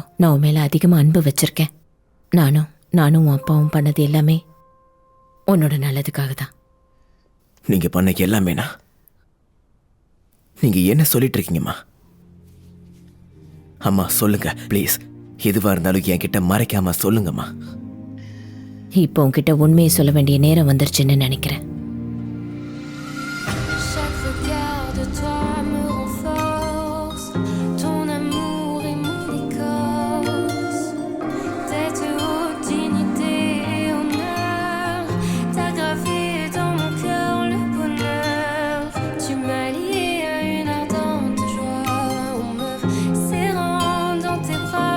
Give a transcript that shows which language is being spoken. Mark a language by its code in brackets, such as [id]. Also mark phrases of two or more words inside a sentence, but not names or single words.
[ta] நான் உன் மேல அதிகமா அன்பு வச்சிருக்கேன். நானும் உன் அப்பாவும் பண்ணது எல்லாமே உன்னோட நல்லதுக்காக தான். நீங்க பண்ணக்கு எல்லாமேனா? நீங்க என்ன சொல்லிட்டு இருக்கீங்கம்மா? அம்மா சொல்லுங்க ப்ளீஸ். எதுவா இருந்தாலும் என்கிட்ட மறைக்காம சொல்லுங்கம்மா. இப்போ உன்கிட்ட உண்மையை சொல்ல வேண்டிய நேரம் வந்துருச்சுன்னு நினைக்கிறேன். [fr] Chaque regard de toi me renforce. Ton amour est mon écorce. Tête haute, dignité et honneur. T'as gravé dans mon cœur le bonheur. Tu m'as lié à une ardente joie en me serrant dans tes bras.